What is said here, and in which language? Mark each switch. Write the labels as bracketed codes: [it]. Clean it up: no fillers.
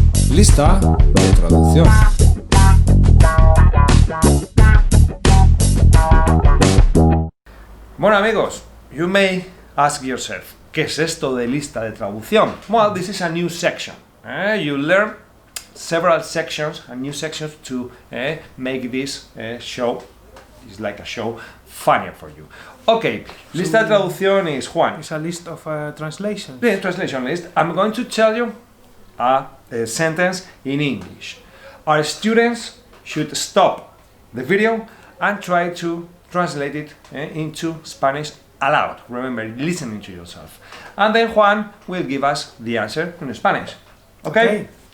[es] Lista de traducción. Bueno, amigos, [en] you may ask yourself, [es] ¿qué es esto de lista de traducción? [en] Well, this is a new section. You learn several sections, and new sections to make this show, it's like a show, funnier for you. Okay, lista de traducción is Juan. It's a list of translations. The translation list. I'm going to tell you a sentence in English. Our students should stop the video and try to translate it into Spanish aloud. Remember, listening to yourself. And then Juan will give us the answer in Spanish. Okay?